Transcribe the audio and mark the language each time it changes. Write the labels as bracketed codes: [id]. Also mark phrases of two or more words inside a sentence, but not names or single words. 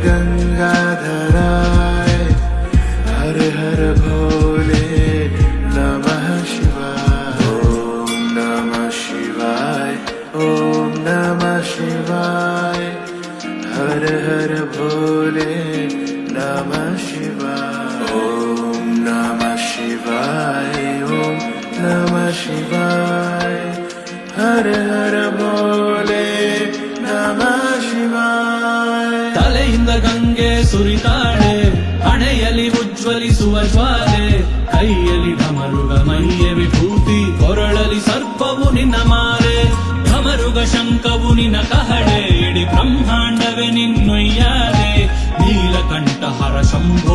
[sa] गंगाधराय हर हर भोले नमः शिवाय ओम नमः शिवाय ओम नमः शिवाय हर हर भोले नमः शिवाय ओम नमः शिवाय ओम नमः शिवाय हर हर भोले नमः शिवाय [kn] ತಲೆಯಿಂದ ಗಂಗೆ ಸುರಿತಾಳೆ ಹಣೆಯಲ್ಲಿ ಉಜ್ವಲಿಸುವ ಜ್ವಾಲೆ ಕೈಯಲ್ಲಿ ಢಮರುಗ ಮೈಯ ವಿಭೂತಿ ಕೊರಳಲಿ ಸರ್ಪವು ನಿನ್ನ ಮಾಲೆ ಢಮರುಗ ಶಂಕವು ನಿನ್ನ ಕಹಳೆ ಇಡೀ ಬ್ರಹ್ಮಾಂಡವೇ ನಿನ್ನೊಯ್ಯಾಲೆ ನೀಲಕಂಠಹರ ಶಂಭೋ